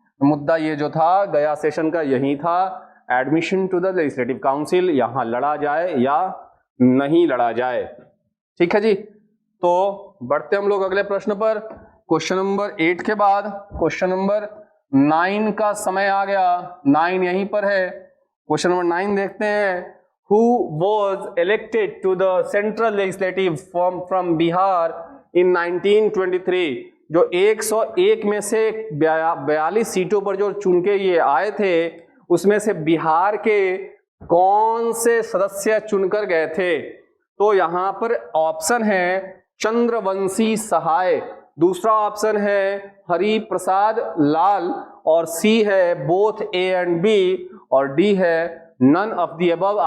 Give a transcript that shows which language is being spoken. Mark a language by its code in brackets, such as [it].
[hi] मुद्दा ये जो था गया सेशन का यही था, [en] admission to the legislative council, [hi] यहां लड़ा जाए या नहीं लड़ा जाए। ठीक है जी, तो बढ़ते हम लोग अगले प्रश्न पर। क्वेश्चन नंबर 8 के बाद क्वेश्चन नंबर 9 का समय आ गया। 9 यहीं पर है। क्वेश्चन नंबर 9 देखते हैं। [en] Who was elected to the central legislative from Bihar in 1923? [hi] जो 101 में से 42 सीटों पर जो चुन के ये आए थे, उसमें से बिहार के कौन से सदस्य चुनकर गए थे? तो यहां पर ऑप्शन है चंद्रवंशी सहाय, दूसरा ऑप्शन है हरि प्रसाद लाल, और सी है [en] both A and B, [hi] और डी है [en] None of the above.